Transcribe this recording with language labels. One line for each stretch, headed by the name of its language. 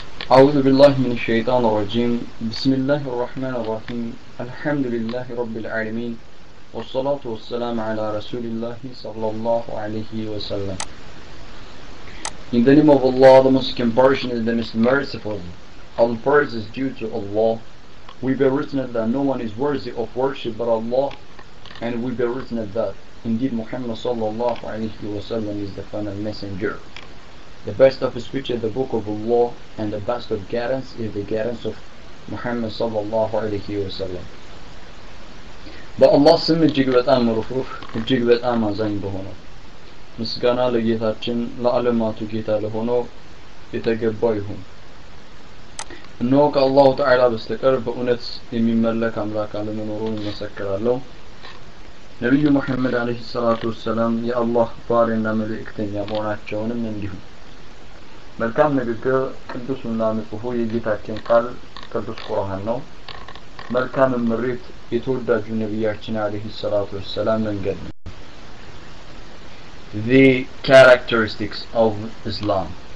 Arabic: أعوذ بالله من الشيطان الرجيم. بسم الله الرحمن الرحيم. الحمد لله رب العالمين والصلاة والسلام على رسول الله صلى الله عليه وسلم.
English: In the name of Allah, the most compassionate, the most merciful. All praise is due to Allah. We bear witness that no one is worthy of worship but Allah, and we bear witness that indeed Muhammad sallallahu alaihi wasallam is the final messenger. The best of speech is the book of Allah, and the best of guidance is the guidance of Muhammad sallallahu alaihi wasallam.
Amharic: በአላህ ስም እጅግ በጣም ሩህሩህ እጅግ በጣም አዛኝ በሆነው ምስጋና ለጌታችን ለዓለማቱ ጌታ ለሆነው የተገባው ይሁን። እነሆ ከአላሁ ተዓላ በስተቀር በእውነት የሚመለክ አምላክ አለመኖሩን እመሰክራለሁ። ነቢዩ ሙሐመድ አለይሂ ሰላቱ ወሰላም የአላህ ባሪያና መልእክተኛ መሆናቸውንም እንዲሁ። መልካም ንግግር ቅዱስና ንጹህ የጌታችን ቃል ቅዱስ ቁርአን ነው። መልካም ምሪት የተወዳጁ ነቢያችን አለይሂ ሰላቱ ወሰላም መንገድ ነው።
English: The characteristics of Islam.